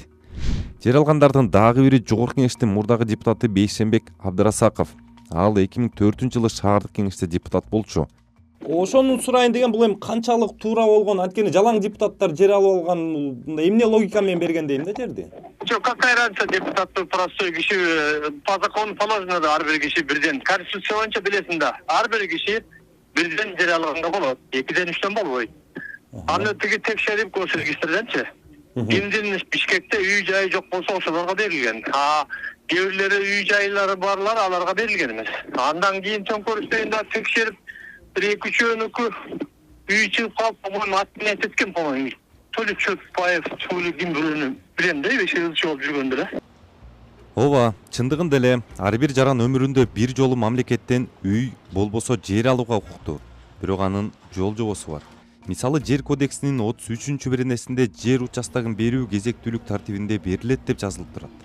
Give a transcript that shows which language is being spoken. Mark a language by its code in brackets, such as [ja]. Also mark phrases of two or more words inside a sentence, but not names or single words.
[ky] Жер алгандардын дагы бири жогорку кеңештин мурдагы депутаты Бейшенбек Абдырасаков. Ал 2004 жылы шаардык кеңеште депутат болчу. Ошону сурайын деген, бул эми канчалык туура болгон, анткени жалаң депутаттар жер алып алган, эмне логика менен берген дейм да жерди? Жок, [ru] какая разница, [ky] депутаттын простой киши, [ru] по закону положено [ky] да, ар бир киши бирден. Конституция боюнча билесиң да, ар бир киши бирден жер алганга болот, 2ден 3дөн болбойт. Аны тиги текшерип көрсөткүчтөрдөнчү. Кимдин Бишкекте үй жайы жок болсо ошолорго берилген. Кээ бирлери үй жайлары барлар аларга берилген эмес. Андан кийин төңкөрүштөрүндө текшерип 1-2-3 үй чыгып калып, [ru] по-моему, отменять эткен, по-моему. То ли [ky] Чотбаев, [ru] то ли [ky] ким билем да, 5 жыл болуп жүргөндө эле. Ооба, чындыгында эле ар бир жаран өмүрүндө бир жолу мамлекеттен үй болбосо жер алууга укуктуу. Бирок анын жол жобосу бар. Мисалы, жер кодексинин 33-беренесинде жер участогун берүү кезектүүлүк тартибинде берилет деп жазылып турат.